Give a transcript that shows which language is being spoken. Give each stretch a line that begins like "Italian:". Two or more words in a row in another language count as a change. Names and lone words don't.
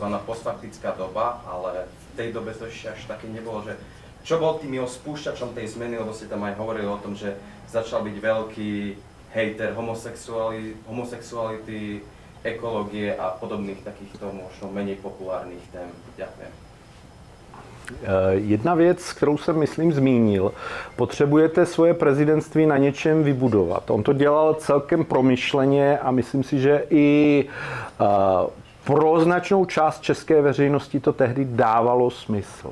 Slovak: Postfaktická doba, ale v tej dobe to ešte až také nebolo, že čo bol tým jeho spúšťačom tej zmeny, lebo ste tam aj hovorili o tom, že začal byť veľký hejter homosexuality, ekológie a podobných takýchto možno menej populárnych tém. Ďakujem.
Czech: Jedna věc, kterou jsem, myslím, zmínil, potřebujete svoje prezidentství na něčem vybudovat. On to dělal celkem promyšleně a myslím si, že i pro značnou část české veřejnosti to tehdy dávalo smysl.